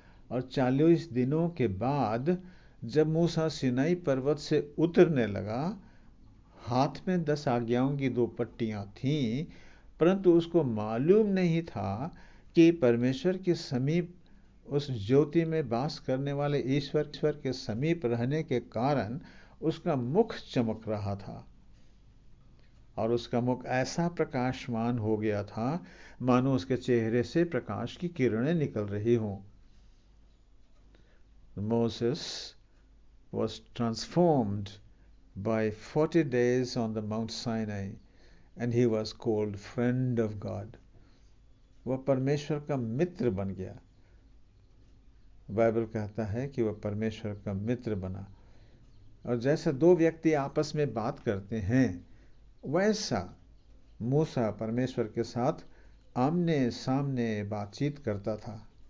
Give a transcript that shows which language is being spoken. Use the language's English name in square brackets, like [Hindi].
[Hindi] और 40 दिनों के बाद जब मूसा सीनाई पर्वत से उतरने लगा, हाथ में 10 आज्ञाओं की 2 पट्टियां थीं, परंतु उसको मालूम नहीं था कि परमेश्वर के समीप, उस ज्योति में वास करने वाले ईश्वर के समीप रहने के कारण उसका मुख चमक रहा था, और उसका मुख ऐसा प्रकाशमान हो गया था मानो उसके चेहरे से प्रकाश की किरणें निकल रही हों। [English] Moses was transformed by 40 days on the Mount Sinai and he was called friend of God. [Hindi] वह परमेश्वर का मित्र बन गया। बाइबल कहता है कि वह परमेश्वर का मित्र बना। और जैसे 2 व्यक्ति आपस में बात करते हैं, वैसा मूसा परमेश्वर के साथ आमने सामने बातचीत करता था।